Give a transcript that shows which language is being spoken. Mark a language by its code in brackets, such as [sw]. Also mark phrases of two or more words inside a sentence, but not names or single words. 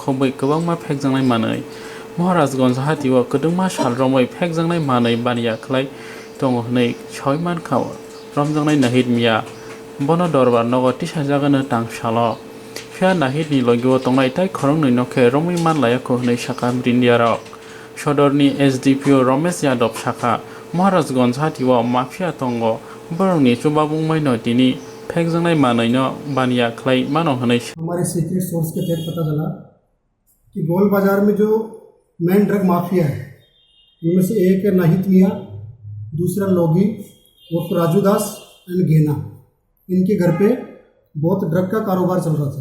[trp] Khobwi kwbangma Pheakjaknai manwi Maharashganj hatio kwdungma salromwi Pheakjaknai manwi baniya khlai tongo hnwi soi mankha Romjaknai nahit miya bono dorbar nogo tisajagano tangsalo phia nahit ni logio tongnai tai khoroknwi nokhe romwi manlaya ko hnwi saka Brindiarok sodorni SDPO Romesh Yadav Shakha Maharashganj hatio mafia tongo borongni chubabungmai no tini Pheakjaknai manwi no baniya khlai mano hnwi [hi] हमारे सीक्रेट सोर्स के तहत पता चला कि गोल बाजार में जो मेन ड्रग माफिया है उनमें से एक है नाहिद मियाँ, दूसरा लोगी और राजू दास एंड घेना। इनके घर पे बहुत ड्रग का कारोबार चल रहा था।